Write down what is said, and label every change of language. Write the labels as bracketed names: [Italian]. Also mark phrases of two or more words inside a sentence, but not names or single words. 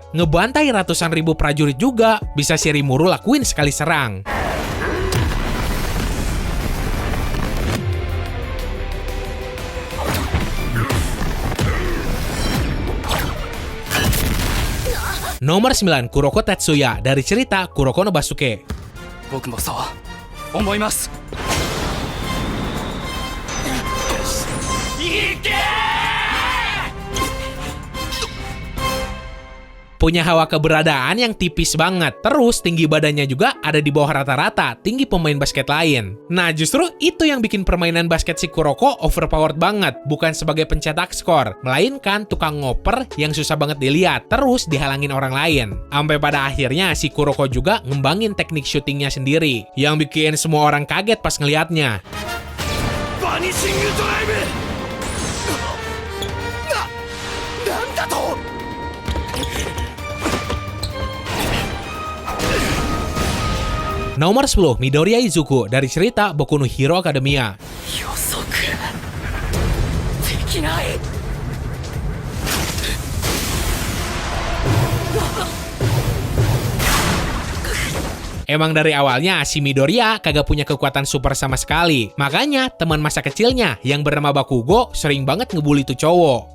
[Indonesian] Ngebantai ratusan ribu prajurit juga, bisa si Rimuru lakuin sekali serang. Nomor 9, Kuroko Tetsuya dari cerita Kuroko no Basuke. [Japanese] 僕もそう思います。いけ！ [Indonesian] Punya hawa keberadaan yang tipis banget. Terus tinggi badannya juga ada di bawah rata-rata tinggi pemain basket lain. Nah justru itu yang bikin permainan basket si Kuroko overpowered banget. Bukan sebagai pencetak skor, melainkan tukang ngoper yang susah banget dilihat. Terus dihalangin orang lain. Sampai pada akhirnya si Kuroko juga ngembangin teknik syutingnya sendiri. Yang bikin semua orang kaget pas ngeliatnya. Vanishing Drive! [Japanese] なんだと！ [Indonesian] Nomor 10, Midoriya Izuku dari cerita Boku no Hero Academia. [Japanese] 予測できない。 [Indonesian] Emang dari awalnya si Midoriya kagak punya kekuatan super sama sekali. Makanya teman masa kecilnya yang bernama Bakugo sering banget ngebully tuh cowok.